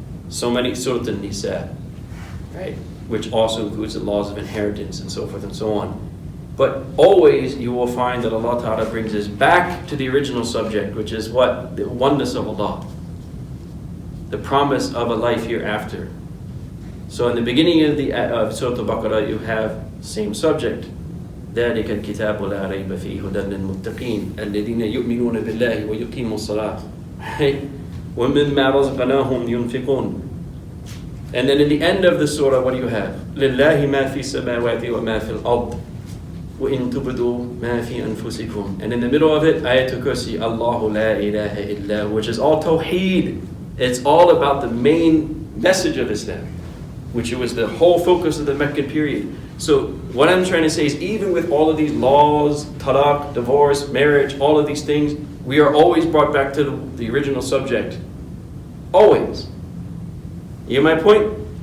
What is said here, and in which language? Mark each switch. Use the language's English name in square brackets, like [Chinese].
[English] So many Surah An-Nisa, right? Which also includes the laws of inheritance and so forth and so on. But always you will find that Allah Ta'ala brings us back to the original subject, which is what? The oneness of Allah. The promise of a life hereafter. So in the beginning of Surah Baqarah, you have same subject. [Arabic] ذلك الكتاب لا ريب فيه هدى للمتقين الذين يؤمنون بالله ويقيمون الصلاة ومما رزقناهم ينفقون. [English] And then in the end of the surah, what do you have? [Arabic] لله ما في السماوات وما في الأرض وإن تبدوا ما في أنفسكم. [English] And in the middle of it, Ayatul Kursi, [Arabic] الله لا إله إلا, [English] which is all Tawheed. It's all about the main message of Islam, which was the whole focus of the Meccan period. So what I'm trying to say is, even with all of these laws, talaq, divorce, marriage, all of these things, we are always brought back to the original subject. Always. You get my point?